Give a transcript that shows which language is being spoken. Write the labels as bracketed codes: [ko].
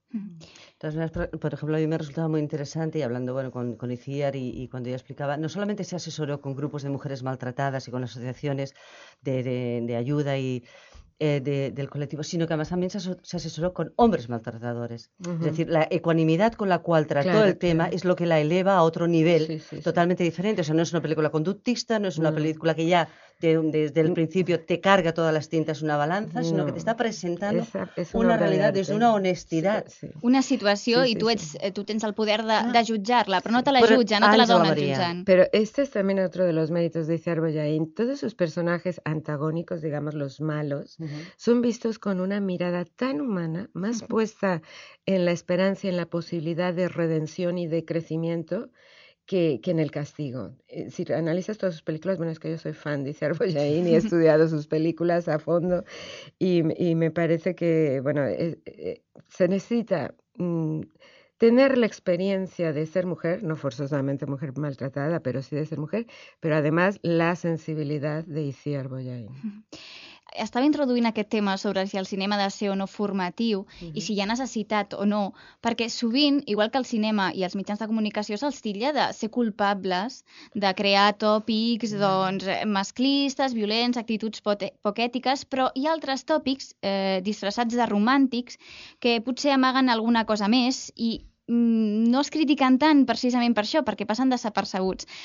[es] Entonces, por ejemplo, a mí me resultaba muy interesante, y hablando bueno, con Iciar y cuando ella explicaba, no solamente se asesoró con grupos de mujeres maltratadas y con asociaciones de ayuda y del colectivo, sino que además también se asesoró con hombres maltratadores. Es decir, la ecuanimidad con la cual trató el tema es lo que la eleva a otro nivel totalmente diferente. O sea, no es una película conductista, no es una película que ya desde el principio te carga todas las tintas una balanza, sino que te está presentando una realidad desde una honestidad. [ca] Una situació i tu tens el poder de jutjar-la, però no te la jutja, no te la dona jutjant. [es] Però este es también otro de los méritos de Iciar Bollaín. Todos sus personajes antagónicos, digamos los malos, son vistos con una mirada tan humana, más puesta en la esperanza, en la posibilidad de redención y de crecimiento, que en el castigo. Si analizas todas sus películas, bueno, es que yo soy fan de Iciar Bollaín y he estudiado sus películas a fondo, y me parece que, bueno, se necesita tener la experiencia de ser mujer, no forzosamente mujer maltratada, pero sí de ser mujer, pero además la sensibilidad de Iciar Bollaín. [ca] Estava introduint aquest tema sobre si el cinema ha de ser o no formatiu i si hi ha necessitat o no, perquè sovint, igual que el cinema i els mitjans de comunicació, se'ls titlla de ser culpables, de crear tòpics doncs, masclistes, violents, actituds poc ètiques, però hi ha altres tòpics disfressats de romàntics que potser amaguen alguna cosa més i no es critiquen tant precisament per això, perquè passen desapercebuts.